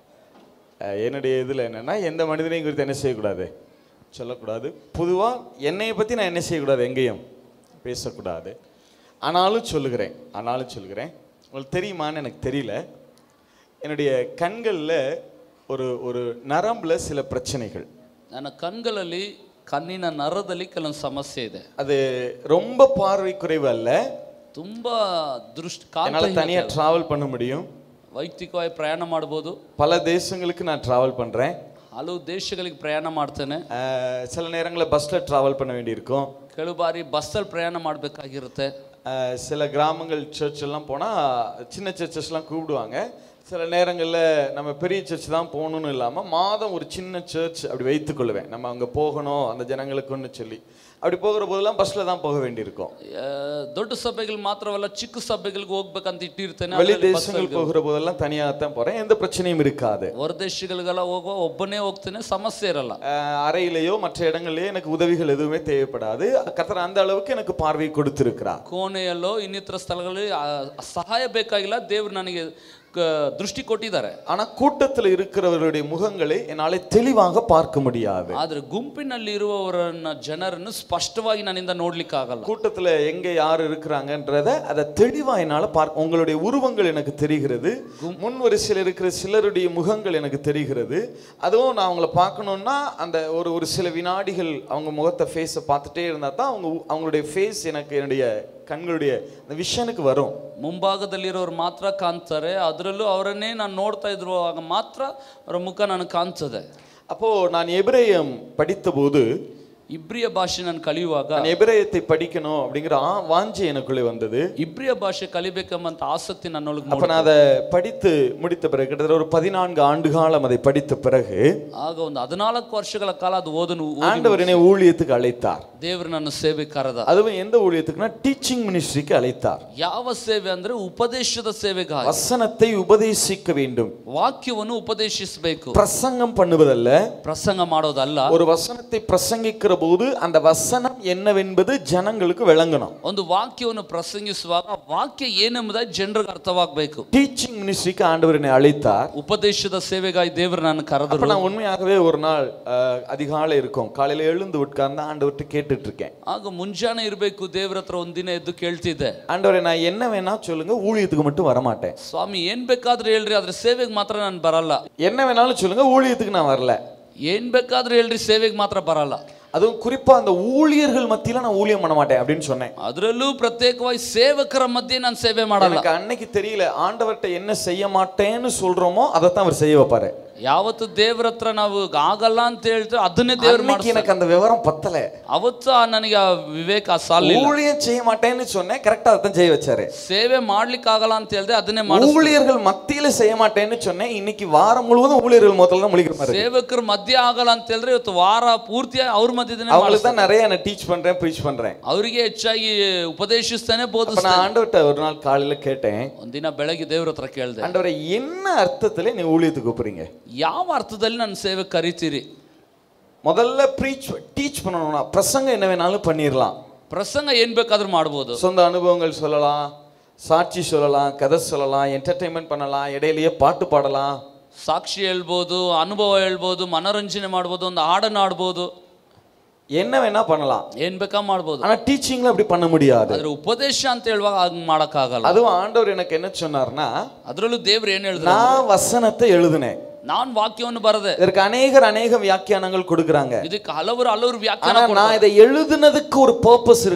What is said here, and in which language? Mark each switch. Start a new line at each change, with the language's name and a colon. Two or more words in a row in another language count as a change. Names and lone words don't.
Tamil: என்னுடைய இதில் என்னென்னா, எந்த மனிதனையும் குறித்து என்ன செய்யக்கூடாது, சொல்லக்கூடாது. பொதுவாக என்னையை பற்றி நான் என்ன செய்யக்கூடாது, எங்கேயும் பேசக்கூடாது. ஆனாலும் சொல்லுகிறேன் உங்களுக்கு தெரியுமான்னு எனக்கு தெரியல, என்னுடைய கண்களில் ஒரு நரம்பில் சில பிரச்சனைகள்.
Kannada: ನನ್ನ ಕಣ್ಗಳಲ್ಲಿ ಕಣ್ಣಿನ ನರದಲ್ಲಿ ಕೆಲವೊಂದು ಸಮಸ್ಯೆ ಇದೆ.
Tamil: அது ரொம்ப பார்வை குறைவு அல்ல,
Kannada: ತುಂಬಾ ದೃಷ್ಟಿ
Tamil: என்னால் தனியாக ட்ராவல் பண்ண முடியும்,
Kannada: ವೈಯಕ್ತಿಕವಾಗಿ ಪ್ರಯಾಣ ಮಾಡಬಹುದು.
Tamil: பல தேசங்களுக்கு நான் ட்ராவல் பண்ணுறேன்,
Kannada: ಹಲವು ದೇಶಗಳಿಗೆ ಪ್ರಯಾಣ ಮಾಡ್ತೇನೆ.
Tamil: சில நேரங்களில் பஸ்ஸில் ட்ராவல் பண்ண வேண்டியிருக்கும்,
Kannada: ಕೆಲವು ಬಾರಿ ಬಸ್ಸಲ್ಲಿ ಪ್ರಯಾಣ ಮಾಡಬೇಕಾಗಿರುತ್ತೆ.
Tamil: சில கிராமங்கள் சர்ச் எல்லாம் போனால் சின்ன சர்ச்சஸ்லாம் கூப்பிடுவாங்க. சில நேரங்களில் நம்ம பெரிய சர்ச் தான் போகணுன்னு இல்லாமல் மாதம் ஒரு சின்ன சர்ச் அப்படி வைத்துக்கொள்வேன். நம்ம அங்கே போகணும் அந்த ஜனங்களுக்குன்னு சொல்லி அப்படி போகிற போதெல்லாம் பஸ்ஸில் தான் போக வேண்டியிருக்கும்.
Kannada: ದೊಡ್ಡ ಸಭೆಗಳು ಮಾತ್ರವಲ್ಲ, ಚಿಕ್ಕ ಸಭೆಗಳಿಗೆ ಹೋಗ್ಬೇಕಂತ ಇಟ್ಟಿರ್ತೇನೆ.
Tamil: வெளி தேசங்கள் போகிற போதெல்லாம் தனியாக தான் போகிறேன், எந்த பிரச்சனையும் இருக்காது.
Kannada: ಹೊರ ದೇಶಗಳಿಗೆಲ್ಲ ಹೋಗೋ ಒಬ್ಬನೇ ಹೋಗ್ತೇನೆ, ಸಮಸ್ಯೆ ಇರಲ್ಲ.
Tamil: அறையிலேயோ மற்ற இடங்கள்லேயோ எனக்கு உதவிகள் எதுவுமே தேவைப்படாது. கர்த்தர் அந்த அளவுக்கு எனக்கு பார்வை கொடுத்திருக்கிறார்.
Kannada: ಕೋಣೆಯಲ್ಲೋ ಇನ್ನಿತರ ಸ್ಥಳಗಳಲ್ಲಿ ಸಹಾಯ ಬೇಕಾಗಿಲ್ಲ, ದೇವರು ನನಗೆ ದೃಷ್ಟಿ ಕೊಟ್ಟಿದ್ದಾರೆ.
Tamil: ஆனா கூட்டத்தில் இருக்கிறவர்களுடைய முகங்களை என்னால தெளிவாக பார்க்க முடியாது.
Kannada: ಆದ್ರೆ ಗುಂಪಿನಲ್ಲಿ ಇರುವವರನ್ನ ಜನರನ್ನು ಸ್ಪಷ್ಟವಾಗಿ ನನ್ನಿಂದ ನೋಡ್ಲಿಕ್ಕೆ ಆಗಲ್ಲ.
Tamil: கூட்டத்தில் எங்க யார் இருக்கிறாங்கன்றத அதை தெளிவா என்னால பார்க்க, உங்களுடைய உருவங்கள் எனக்கு தெரிகிறது, முன் வரிசையில் இருக்கிற சிலருடைய முகங்கள் எனக்கு தெரிகிறது. அதுவும் நான் அவங்கள பார்க்கணும்னா அந்த ஒரு சில வினாடிகள் அவங்க முகத்தை ஃபேஸை பார்த்துட்டே இருந்தா தான் அவங்களுடைய ஃபேஸ் எனக்கு என்னுடைய கண்களுடைய அந்த விஷனுக்கு வரும்.
Kannada: ಮುಂಭಾಗದಲ್ಲಿರೋರು ಮಾತ್ರ ಕಾಣ್ತಾರೆ, ಅದರಲ್ಲೂ ಅವರನ್ನೇ ನಾನು ನೋಡ್ತಾ ಇರುವಾಗ ಮಾತ್ರ ಅವರ ಮುಖ ನನಗೆ ಕಾಣ್ತದೆ.
Tamil: அப்போ நான் எபிரேயம் படித்த போது,
Kannada: ಇಬ್ರಿಯ ಭಾಷೆ ನಾನು ಕಲಿಯುವಾಗ,
Tamil: நான் எபிரேயத்தை படிக்கணும் அப்படிங்கிற வாஞ்சை எனக்குள்ளே வந்தது.
Kannada: ಇಬ್ರಿಯ ಭಾಷೆ ಕಲಿಬೇಕೆಂಬಂತ ಆಸಕ್ತಿ ನನ್ನೊಳಗೆ.
Tamil: அப்ப நான் அதை படித்து முடித்த பிறகு கிட்டத்தட்ட ஒரு 14 ஆண்டு காலம் அதை படித்த பிறகு,
Kannada: ಆಗ ಒಂದು 14 ವರ್ಷಗಳ ಕಾಲ ಅದು ಓದನು.
Tamil: ஆண்டவர் என்னை ஊழியத்துக்கு அழைத்தார்.
Kannada: ದೇವರು ನನ್ನ ಸೇವೆ ಕರೆದ.
Tamil: அதுவும் எந்த ஊழியத்துக்குன்னா
English: teaching ministry
Tamil: அழைத்தார்.
Kannada: ಯಾವ ಸೇವೆ ಅಂದ್ರೆ ಉಪದೇಶದ ಸೇವೆಗಾಗಿ.
Tamil: வசனத்தை உபதேசிக்க வேண்டும்,
Kannada: ವಾಕ್ಯವನ್ನು ಉಪದೇಶಿಸಬೇಕು,
Tamil: பிரசங்கம் பண்ணுவதல்ல,
Kannada: ಪ್ರಸಂಗ ಮಾಡೋದಲ್ಲ.
Tamil: ஒரு வசனத்தை பிரசங்கிக்கிற போது அந்த வசனம் என்னவென்பது ஜனங்களுக்கு விளங்கணும்.
Kannada: ಒಂದು ವಾಕ್ಯವನ್ನು ಪ್ರಸಂಗಿಸುವಾಗ ವಾಕ್ಯ ಏನೆಂಬುದಾಗಿ ಜನರಿಗೆ ಅರ್ಥವಾಗಬೇಕು.
English: teaching ministry
Tamil: ஆண்டவர் என்னை அழைத்தார்.
Kannada: ಉಪದೇಶದ ಸೇವೆಗಾಗಿ ದೇವರು ನನ್ನ ಕರೆದರು.
Tamil: நான் உண்மையாகவே ஒரு நாள் அதிகாலை இருக்கும், காலையில எழுந்து உட்கார்ந்து ஆண்டவர்கிட்ட கேட்டுட்டு இருக்கேன்.
Kannada: ಆಗ ಮುಂಜಾನೆ ಇರಬೇಕು, ದೇವರ ಹತ್ರ ಒಂದಿನ ಎದ್ದು ಕೇಳ್ತಿದ್ದೆ,
Tamil: ஆண்டவரே நான் என்ன வேணா சொல்லுங்க, ஊழியத்துக்கு மட்டும் வர மாட்டேன்.
Kannada: ಸ್ವಾಮಿ ಏನ್ ಬೇಕಾದ್ರೂ ಹೇಳ್ರಿ, ಆದ್ರೆ ಸೇವೆಗೆ ಮಾತ್ರ ನಾನು ಬರಲ್ಲ.
Tamil: என்ன வேணாலும் சொல்லுங்க, ஊழியத்துக்கு நான் வரல.
Kannada: ಏನ್ ಬೇಕಾದ್ರೂ ಹೇಳ್ರಿ, ಸೇವೆಗೆ ಮಾತ್ರ ಬರಲ್ಲ.
Tamil: அதுவும் குறிப்பா அந்த ஊழியர்கள் மத்தியில நான் ஊழியம் பண்ண மாட்டேன் அப்படின்னு சொன்னேன்.
Kannada: ಅದರಲ್ಲೂ ಪ್ರತ್ಯೇಕವಾಗಿ ಸೇವಕರ ಮಧ್ಯೆ ನಾನು ಸೇವೆ ಮಾಡಲ್ಲ.
Tamil: எனக்கு அன்னைக்கு தெரியல, ஆண்டவர்கிட்ட என்ன செய்ய மாட்டேன்னு சொல்றோமோ அதைத்தான் அவர் செய்ய வைப்பாரு.
Kannada: ಯಾವತ್ತು ದೇವರ ಹತ್ರ ನಾವು ಆಗಲ್ಲ ಅಂತ ಹೇಳ್ತಾರೆ ಅದನ್ನೇ ದೇವರು ಮಾಡ್ತಾರೆ.
Tamil: எனக்கு அந்த விவரம் பத்தல,
Kannada: ಅವತ್ತು ನನಗೆ ಆ ವಿವೇಕ ಸಾಲಿಲ್ಲ.
Tamil: ஊழியம் செய்ய மாட்டேன்னு சொன்னேன், கரெக்டா அதான் செய்ய வச்சாரு.
Kannada: ಸೇವೆ ಮಾಡ್ಲಿಕ್ಕೆ ಆಗಲ್ಲ ಅಂತ ಹೇಳಿದೆ, ಅದನ್ನೇ ಮಾಡಿ.
Tamil: ஊழியர்கள் மத்தியில செய்ய மாட்டேன்னு சொன்னேன், இன்னைக்கு வாரம் முழுவதும் ஊழியர்கள் முதல்ல தான் முழிக்கிற மாதிரி.
Kannada: ಸೇವಕರ ಮಧ್ಯೆ ಆಗಲ್ಲ ಅಂತ ಹೇಳಿದ್ರೆ ಇವತ್ತು ವಾರ ಪೂರ್ತಿ ಅವ್ರ ಮಧ್ಯದನೇ
Tamil: அவங்களுக்கு தான் நிறைய நான் டீச் பண்றேன், ப்ரீச் பண்றேன்,
Kannada: ಅವರಿಗೆ ಹೆಚ್ಚಾಗಿ ಉಪದೇಶಿಸ್ತಾನೆ ಬೋಧಿಸ್ತಾನೆ.
Tamil: நான் ஆண்டவர்ட்ட ஒரு நாள் காலையில கேட்டேன்,
Kannada: ಒಂದಿನ ಬೆಳಗ್ಗೆ ದೇವರ ಹತ್ರ ಕೇಳಿದೆ,
Tamil: ஆண்டவரே என்ன அர்த்தத்துல நீ ஊழியத்துக்கு கூப்பிடுறீங்க,
Kannada: ಯಾವ ಅರ್ಥದಲ್ಲಿ ನನ್ನ ಸೇವೆ ಕರೀತೀರಿ?
Tamil: முதல்ல டீச் பண்ணணும்னா பிரசங்கம் என்ன வேணாலும் பண்ணிடலாம்,
Kannada: ಪ್ರಸಂಗ ಏನ್ ಬೇಕಾದ್ರೂ ಮಾಡ್ಬೋದು,
Tamil: சொந்த அனுபவங்கள் சொல்லலாம், சாட்சி சொல்லலாம், கதை சொல்லலாம், என்டர்டைன்மெண்ட் பண்ணலாம், இடையிலேயே பாட்டு பாடலாம்,
Kannada: ಸಾಕ್ಷಿ ಹೇಳ್ಬೋದು, ಅನುಭವ ಹೇಳ್ಬೋದು, ಮನೋರಂಜನೆ ಮಾಡ್ಬೋದು, ಒಂದು ಹಾಡನ್ನು ಆಡ್ಬೋದು,
Tamil: என்ன வேணா பண்ணலாம்,
Kannada: ಏನ್ ಬೇಕಾ ಮಾಡ್ಬೋದು.
Tamil: ஆனா டீச்சிங்ல அப்படி பண்ண முடியாது.
Kannada: ಆದ್ರೆ ಉಪದೇಶ ಅಂತ ಹೇಳುವಾಗ ಹಂಗ್ ಮಾಡಕ್ಕಾಗಲ್ಲ.
Tamil: அதுவும் ஆண்டவர் எனக்கு என்ன சொன்னார்னா,
Kannada: ಅದ್ರಲ್ಲೂ ದೇವ್ರು ಏನ್ ಹೇಳಿದ್ರು,
Tamil: நான் வசனத்தை எழுதினேன்,
Kannada: நான் வாக்கியವನ್ನು ಬರದೆ.
Tamil: இதற்கு அநேக வியாக்கியானங்கள் கொடுக்கறாங்க.
Kannada: ಇದಕ್ಕೆ ಹಲವರು ವ್ಯಾಖ್ಯಾನ
Tamil: ஆனா நான் இதை எழுதுனதுக்கு ஒரு பர்பஸ் இருக்குல,